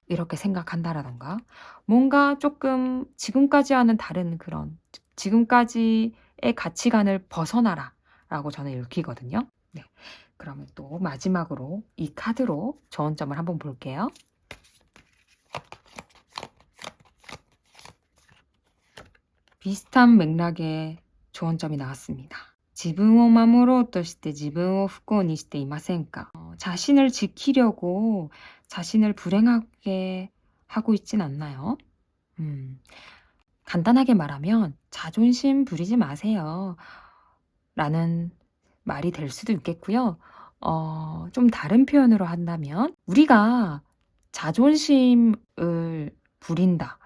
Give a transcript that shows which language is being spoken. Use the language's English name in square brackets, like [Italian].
[Korean] 이렇게 생각한다라던가 뭔가 조금 지금까지와는 다른 그런 지금까지의 가치관을 벗어나라 라고 저는 읽히거든요. 네. 그러면 또 마지막으로 이 카드로 저언점을 한번 볼게요. 비슷한 맥락의 조언점이 나왔습니다. [Japanese] 自分を守ろうとして自分を不幸にしていませんか? [Korean] 자신을 지키려고 자신을 불행하게 하고 있진 않나요? 간단하게 말하면 자존심 부리지 마세요. 라는 말이 될 수도 있겠고요. 좀 다른 표현으로 한다면 우리가 자존심을 부린다.